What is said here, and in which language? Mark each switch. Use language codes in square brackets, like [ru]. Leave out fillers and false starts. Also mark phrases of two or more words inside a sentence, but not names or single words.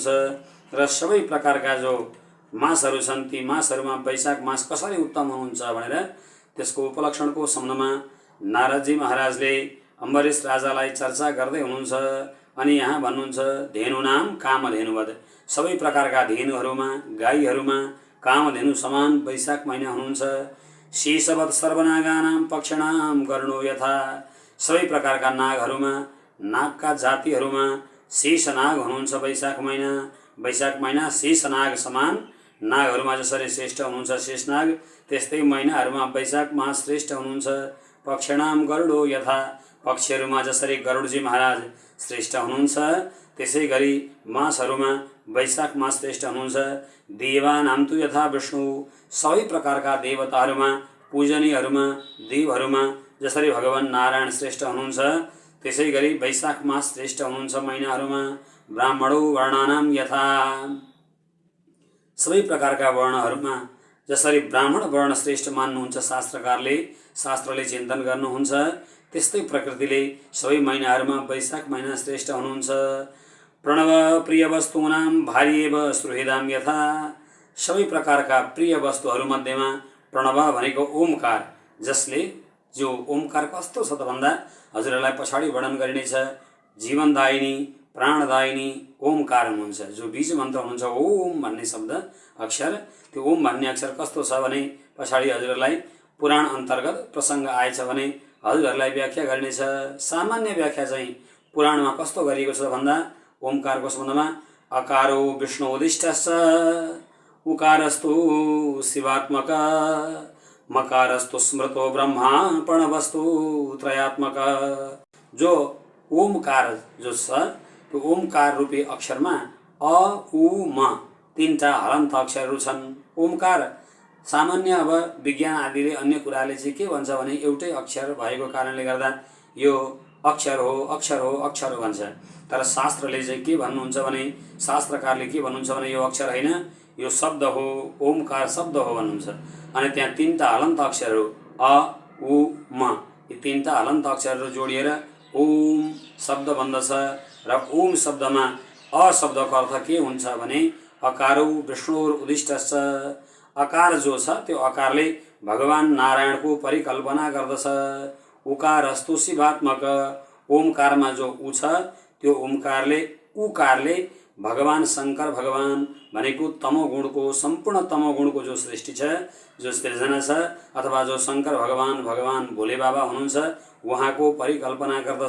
[ne] र सबै प्रकारका जो मासहरू छन् ती मासहरूमा वैशाख मास कसरी उत्तम हुनुहुन्छ भनेर त्यसको उपलक्षणको सम्बन्धमा नारदजी महाराजले अम्बरीश राजालाई चर्चा गर्दै हुनुहुन्छ। अनि यहाँ भन्नुहुन्छ [sa] धेनुनां कामधेनुवत्, [ne] सबै प्रकारका धेनुहरूमा, गाईहरूमा कामधेनु समान वैशाख महिना हुनुहुन्छ। [sa] शेषवत् सर्वनागानां पक्षिणां कर्णो यथा, [ne] सबै प्रकारका नागहरूमा, नागका जातिहरूमा शेषनाग हुनुहुन्छ वैशाख महिना। वैशाख महिना शेषनाग समान नागहरूमा जसरी श्रेष्ठ हुनुहुन्छ शेषनाग, त्यस्तै महिनाहरूमा वैशाख मास श्रेष्ठ हुनुहुन्छ। [sa] पक्षिणां गरुडो यथा, [ne] पक्षीहरूमा जसरी गरुडजी महाराज श्रेष्ठ हुनुहुन्छ त्यसै गरी मासहरूमा वैशाख मास श्रेष्ठ हुनुहुन्छ। [sa] देवानां तु यथा विष्णु, [ne] सबै प्रकारका देवताहरूमा, पूजनीयहरूमा, देवहरूमा जसरी भगवान नारायण श्रेष्ठ हुनुहुन्छ त्यसै गरी वैशाख मास श्रेष्ठ हुनुहुन्छ महिनाहरूमा। [sa] ब्राह्मणो वर्णानां यथा, [ne] सबै प्रकारका वर्णहरूमा जसरी ब्राह्मण वर्ण श्रेष्ठ मान्नुहुन्छ शास्त्रले चिन्तन गर्नुहुन्छ, त्यस्तै प्रकृतिले सबै महिनाहरूमा वैशाख महिना श्रेष्ठ हुनुहुन्छ। [sa] प्रणव प्रिय वस्तूनां भार्येव सुहृदां यथा, [ne] सबै प्रकारका प्रिय वस्तुहरूमध्येमा प्रणव भनेको ओमकार, जसले जो ओमकार कस्तो छ त भन्दा हजुरहरूलाई पछाडि वर्णन गरिनेछ। जीवनदायिनी प्राणदायिनी ओमकार हुनुहुन्छ, जो बीज मन्त्र हुनुहुन्छ ओम भन्ने शब्द अक्षर, त्यो ओम भन्ने अक्षर कस्तो छ भने पछाडि हजुरहरूलाई पुराण अन्तर्गत प्रसङ्ग आएछ भने हजुरहरूलाई व्याख्या गरिनेछ। सामान्य व्याख्या चाहिँ पुराणमा कस्तो गरिएको छ भन्दा ओमकारको सम्बन्धमा [sa] अकारो विष्णुदिष्टश्च उकारस्तु शिवात्मक मकारस्तु स्मृतो ब्रह्मा प्रणवस्तु त्रयात्मक। [ne] जो ओमकार जो छ त्यो ओमकार रूपी अक्षरमा अ उ म तीनटा हलन्त अक्षरहरू छन्। ओमकार सामान्य अब विज्ञान आदिले अन्य कुराले चाहिँ के भन्छ भने एउटै अक्षर भएको कारणले गर्दा यो अक्षर हो अक्षर हो अक्षर हो भन्छ। तर शास्त्रले चाहिँ के भन्नुहुन्छ भने शास्त्रकारले के भन्नुहुन्छ भने यो अक्षर होइन, यो शब्द हो, ओमकार शब्द हो भन्नुहुन्छ। अनि त्यहाँ तीनटा हलन्त अक्षरहरू अ उ म, यी तीनटा हलन्त अक्षरहरू जोडिएर ओम शब्द बन्दछ। र ओम शब्दमा अ शब्दको अर्थ के हुन्छ भने [sa] अकारो विष्णुर उदिष्टश्च, [ne] अकार जो छ त्यो अकारले भगवान नारायणको परिकल्पना गर्दछ। [sa] उकारस्तु शिवात्मक, [ne] ओमकारमा जो उ छ त्यो ओमकारले उकारले भगवान शङ्कर भगवान भनेको तमोगुणको सम्पूर्ण तमोगुणको जो सृष्टि छ, जो सृजना छ, अथवा जो शङ्कर भगवान भोले बाबा हुनुहुन्छ उहाँको परिकल्पना गर्दछ।